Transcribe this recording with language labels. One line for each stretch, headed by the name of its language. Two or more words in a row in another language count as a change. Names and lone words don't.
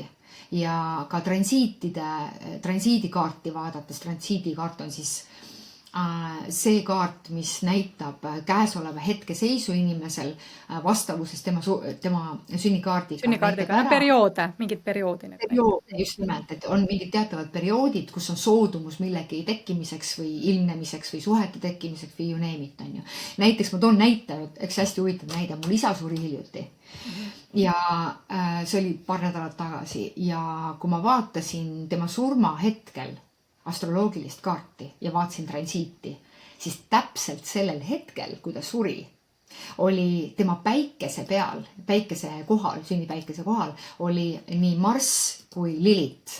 Estonian: Ja ka transiidikaarti vaadates, transiidikaart on siis see kaart, mis näitab käesoleva hetke seisu inimesel vastavuses tema sünnikaardiga. Sünnikaardiga, perioode, mingid perioodi. Perioode, just nimelt, et on mingid teatavad perioodid, kus on soodumus millegi tekkimiseks või ilmnemiseks või suhete tekkimiseks või
English: you name it,
Estonian: on ju. Näiteks ma toon näite, eks hästi huvitav näide, mul isa suri hiljuti. Ja see oli paar nädalat tagasi ja kui ma vaatasin tema surma hetkel astroloogilist kaarti ja vaatasin transiiti, siis täpselt sellel hetkel, kui ta suri, oli tema päikese peal, päikese kohal, sünnipäikese kohal, oli nii Marss kui Lilith.